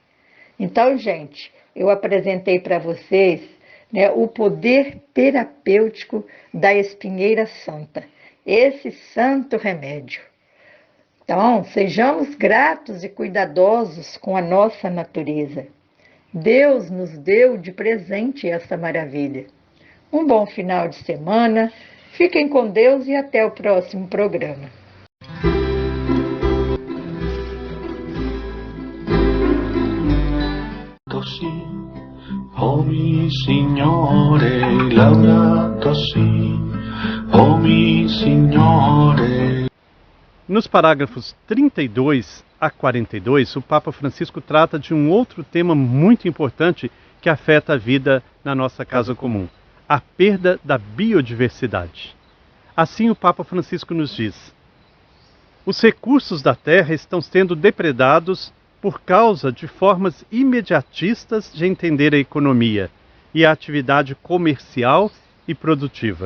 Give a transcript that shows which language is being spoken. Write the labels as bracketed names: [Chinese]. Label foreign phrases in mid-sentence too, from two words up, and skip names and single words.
[Portuguese] Então, gente, eu apresentei para vocês né, o poder terapêutico da espinheira santa, esse santo remédio. Então, sejamos gratos e cuidadosos com a nossa natureza. Deus nos deu de presente essa maravilha. Um bom final de semana, fiquem com Deus e até o próximo programa. [Italian] Oh mi Signore, laudato si, oh mi Signore. [Portuguese] Nos parágrafos 32 a 42, o Papa Francisco trata de um outro tema muito importante que afeta a vida na nossa casa comum: a perda da biodiversidade. Assim, o Papa Francisco nos diz: os recursos da terra estão sendo depredados por causa de formas imediatistas de entender a economia e a atividade comercial e produtiva.